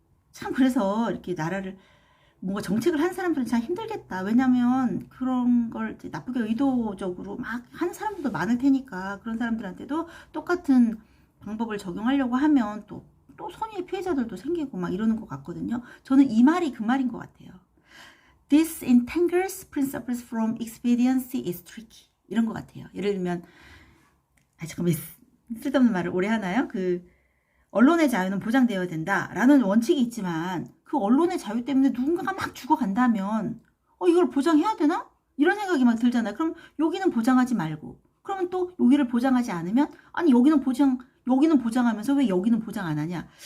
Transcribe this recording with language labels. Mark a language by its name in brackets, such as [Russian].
[Korean] 참, 그래서 이렇게 나라를, 뭔가 정책을 한 사람들은 참 힘들겠다. 왜냐면 그런 걸 나쁘게 의도적으로 막 하는 사람들도 많을 테니까, 그런 사람들한테도 똑같은 방법을 적용하려고 하면 또 선의의 피해자들도 생기고 막 이러는 것 같거든요. 저는 이 말이 그 말인 것 같아요. [English] This entangles principles from expediency is tricky. [Korean] 이런 것 같아요. 예를 들면, 잠깐만, 쓸데없는 말을 오래 하나요? 언론의 자유는 보장되어야 된다라는 원칙이 있지만, 그 언론의 자유 때문에 누군가가 막 죽어간다면, 이걸 보장해야 되나? 이런 생각이 막 들잖아요. 그럼 여기는 보장하지 말고, 그러면 또 여기를 보장하지 않으면, 아니, 여기는 보장하면서 왜 여기는 보장 안 하냐?